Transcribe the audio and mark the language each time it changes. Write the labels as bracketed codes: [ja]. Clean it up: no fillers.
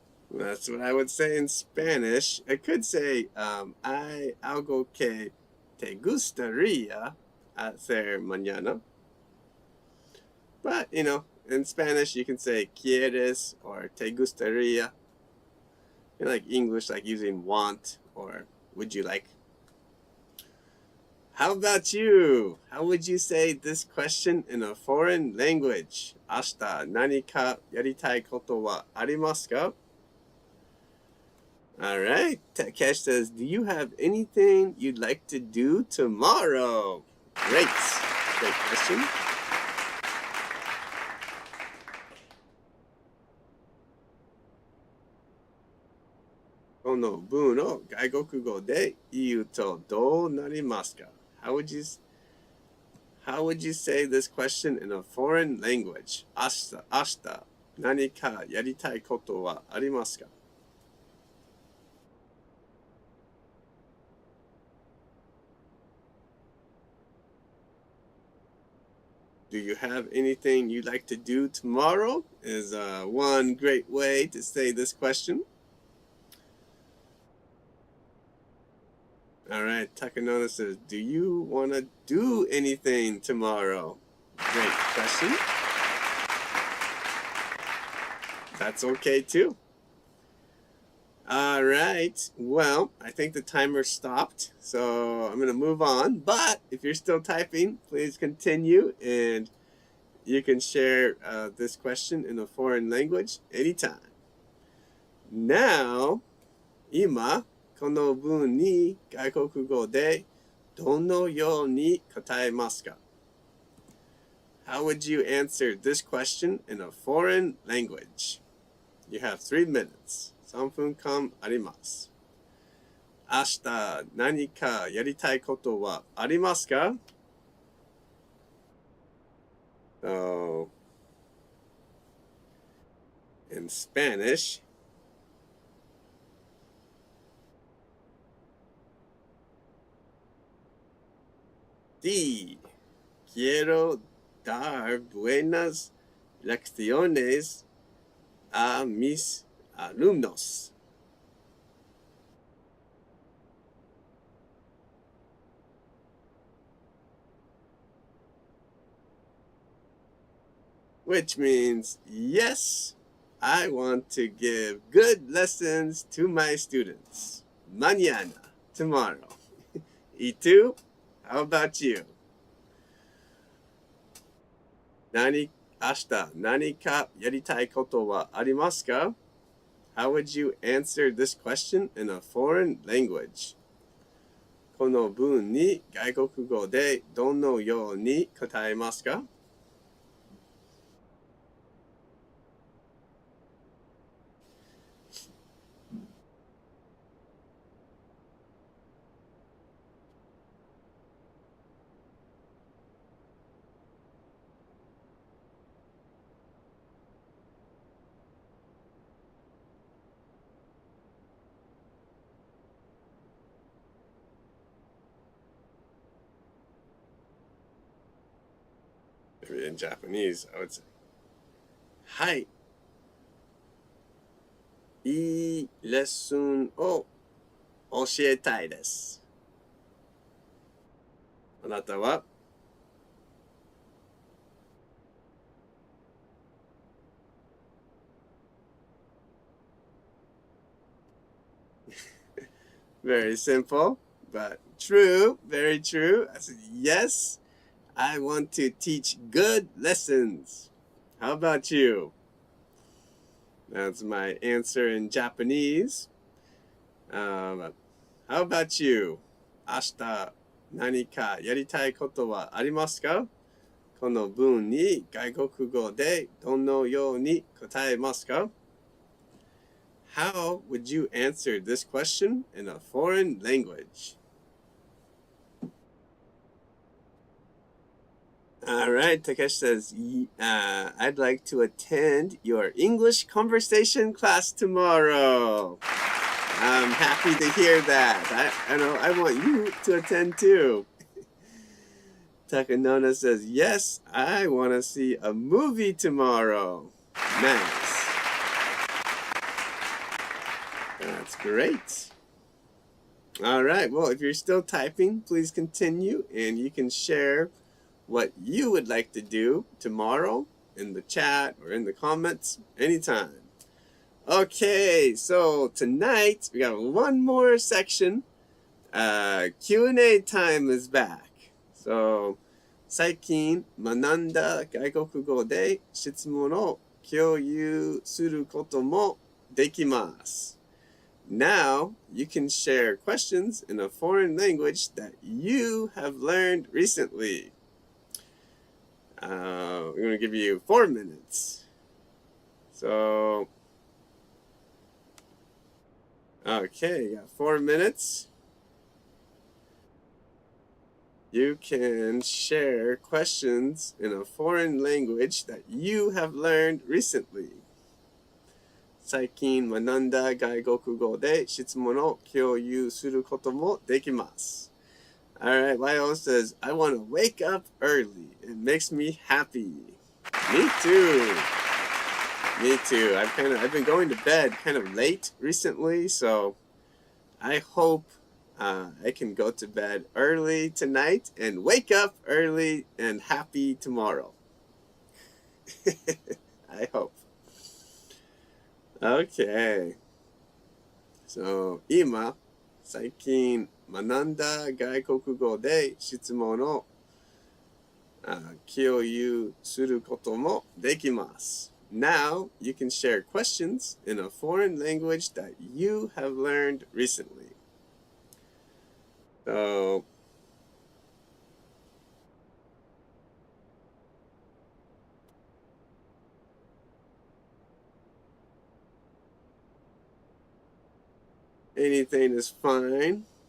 [en] That's what I would say in Spanish. I could say, [es] hay algo que te gustaría hacer mañana. [en] But, in Spanish, you can say quieres or [es] te gustaría. [en] Like English, like using want or would you like. How about you? How would you say this question in a foreign language? [ja] 明日何かやりたいことはありますか? [en] All right. Takesh says, do you have anything you'd like to do tomorrow? Great. Great question. How would you say this question in a foreign language? 明日何かやりたいことはありますか? Do you have anything you'd like to do tomorrow? Is one great way to say this question. All right, Takanona says, do you want to do anything tomorrow? Great question. That's okay too. All right, well, I think the timer stopped, so I'm going to move on. But if you're still typing, please continue, and you can share this question in a foreign language anytime. [ja] Now, 今、この文に外国語でどのように答えますか? [en] How would you answer this question in a foreign language? You have 3 minutes. [ja] 3分間あります。明日何かやりたいことはありますか? [en] So, in Spanish, [es] sí, quiero dar buenas lecciones a mis alumnos. [en] Which means, yes, I want to give good lessons to my students. [es] Mañana, [en] tomorrow. [es] ¿Y tú? [en] How about you? [ja] 明日何かやりたいことはありますか? [en] How would you answer this question in a foreign language? [ja] この文に外国語でどのように答えますか? [en] Maybe in Japanese, I would say, はい。 [ja] いいレッスンを教えたいです。あなたは? [en] Very simple, but true, very true. I said, yes, I want to teach good lessons. How about you? That's my answer in Japanese. How about you? [ja] 明日何かやりたいことはありますか? この文に外国語でどのように答えますか? [en] How would you answer this question in a foreign language? All right, Takesh says, I'd like to attend your English conversation class tomorrow. I'm happy to hear that. I want you to attend too. Takanona says, yes, I want to see a movie tomorrow. Nice. That's great. All right, well, if you're still typing, please continue, and you can share what you would like to do tomorrow in the chat or in the comments anytime. Okay, so tonight we got one more section. Q&A time is back. [ja] So, 最近学んだ外国語で質問を共有することもできます。 [en] Now, you can share questions in a foreign language that you have learned recently. We're going to give you 4 minutes. So, okay, you got 4 minutes. You can share questions in a foreign language that you have learned recently. [ja] 最近学んだ外国語で質問を共有することもできます。 [en] Alright, Lyle says, I want to wake up early. It makes me happy. Me too. Me too. I've been going to bed kind of late recently, so I hope I can go to bed early tonight and wake up early and happy tomorrow. I hope. Okay. [ja] So, 今、最近学んだ外国語で質問を共有することもできます。 [en] Now, you can share questions in a foreign language that you have learned recently. So, anything is fine.